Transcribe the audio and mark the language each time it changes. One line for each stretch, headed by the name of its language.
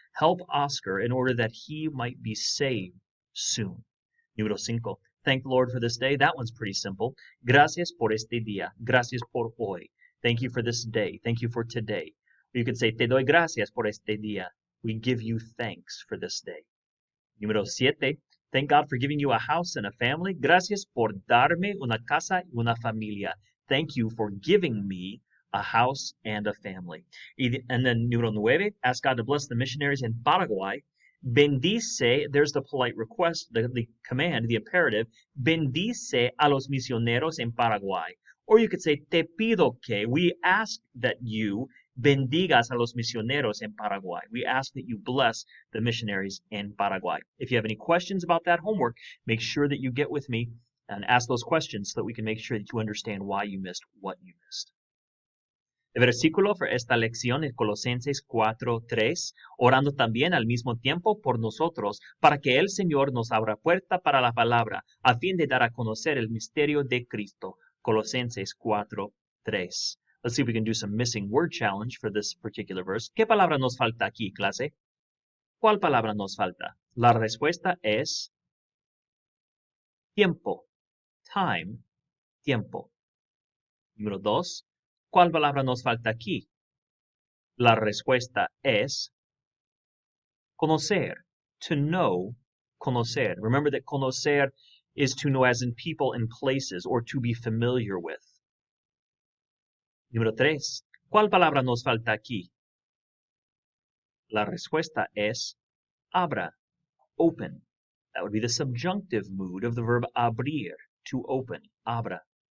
English: Help Oscar in order that he might be saved soon.
Spanish: Número 5.
English: Thank the Lord for this day. That one's pretty simple.
Spanish: Gracias por este día. Gracias por hoy.
English: Thank you for this day. Thank you for today. Or you could say,
Spanish: Te doy gracias por este día.
English: We give you thanks for this day.
Spanish: Número 7.
English: Thank God for giving you a house and a family.
Spanish: Gracias por darme una casa y una familia.
English: Thank you for giving me a house and a family. And then
Spanish: número 9,
English: ask God to bless the missionaries in Paraguay. Bendice, there's the polite request, the command, the imperative.
Spanish: Bendice a los misioneros en Paraguay.
English: Or you could say,
Spanish: te pido que,
English: we ask that you
Spanish: bendigas a los misioneros en Paraguay.
English: We ask that you bless the missionaries in Paraguay. If you have any questions about that homework, make sure that you get with me and ask those questions so that we can make sure that you understand why you missed what you missed.
Spanish: El versículo for esta lección es Colosenses 4:3, orando también al mismo tiempo por nosotros, para que el Señor nos abra puerta para la palabra, a fin de dar a conocer el misterio de Cristo. Colosenses 4:3.
English: Let's see if we can do some missing word challenge for this particular verse.
Spanish: ¿Qué palabra nos falta aquí, clase? ¿Cuál palabra nos falta? La respuesta es tiempo.
English: Time,
Spanish: tiempo. Número 2. ¿Cuál palabra nos falta aquí? La respuesta es conocer.
English: To know, conocer. Remember that conocer is to know as in people and places or to be familiar with.
Spanish: Número 3. ¿Cuál palabra nos falta aquí? La respuesta es abra,
English: open. That would be the subjunctive mood of the verb abrir, to open, abra.